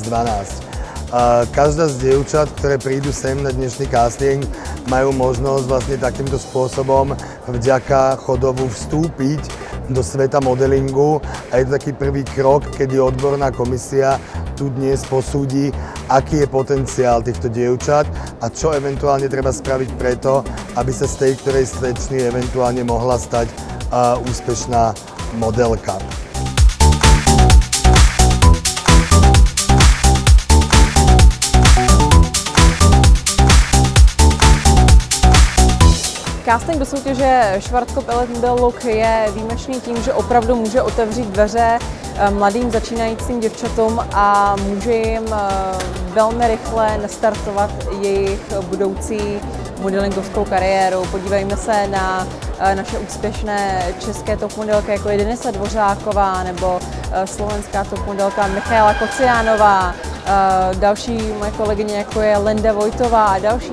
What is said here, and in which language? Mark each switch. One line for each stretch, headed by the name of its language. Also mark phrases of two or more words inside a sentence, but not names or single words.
Slovak: Každá z dievčat, ktoré prídu sem na dnešný casting, majú možnosť vlastne takýmto spôsobom vďaka Chodovu vstúpiť do sveta modelingu a je to taký prvý krok, kedy odborná komisia tu dnes posúdi, aký je potenciál týchto dievčat a čo eventuálne treba spraviť preto, aby sa z tej ktorej slečny eventuálne mohla stať úspešná modelka.
Czech: Casting do soutěže Schwarzkopf Elite Model Look je výjimečný tím, že opravdu může otevřít dveře mladým začínajícím děvčatům a může jim velmi rychle nastartovat jejich budoucí modelingovskou kariéru. Podívejme se na naše úspěšné české top modelky, jako je Denisa Dvořáková nebo slovenská top modelka Michaela Kociánová, další moje kolegyně, jako je Linda Vojtová a další.